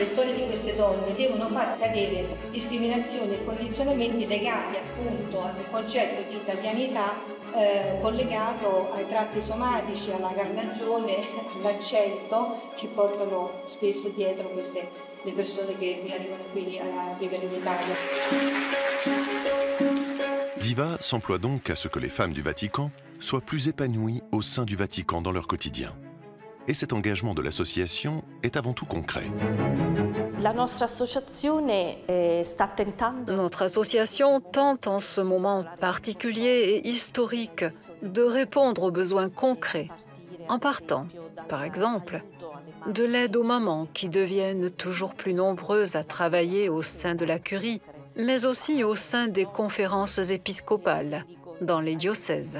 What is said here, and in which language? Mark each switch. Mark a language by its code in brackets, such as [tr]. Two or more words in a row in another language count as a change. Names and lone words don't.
[it] Le storie di queste donne devono far cadere discriminazioni e condizionamenti legati appunto al concetto di italianità collegato ai tratti somatici, alla carnagione, all'accento che portano spesso dietro le persone che arrivano qui a vivere in Italia. [fr] Diva s'emploie donc à ce que les femmes du Vatican soient plus épanouies au sein du Vatican dans leur quotidien. Et cet engagement de l'association est avant tout concret. Notre association tente en ce moment particulier et historique de répondre aux besoins concrets, en partant, par exemple, de l'aide aux mamans qui deviennent toujours plus nombreuses à travailler au sein de la curie, mais aussi au sein des conférences épiscopales, dans les diocèses.